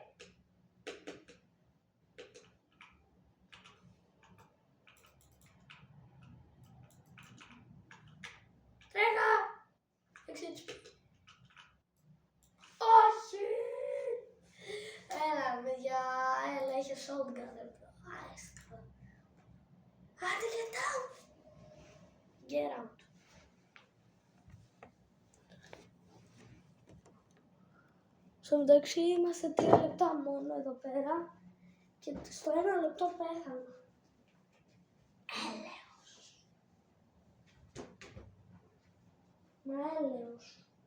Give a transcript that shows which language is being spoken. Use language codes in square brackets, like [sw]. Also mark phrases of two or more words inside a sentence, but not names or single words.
[el] Τρέχα. 6 HP. Όχι. Έλα, παιδιά. Έλα, είχε shotgun. Άντε, [en] get out. Get out. [el] Στο μεταξύ είμαστε 3 λεπτά μόνο εδώ πέρα και στο 1 λεπτό πέθανα. Έλεος. Μα έλεος.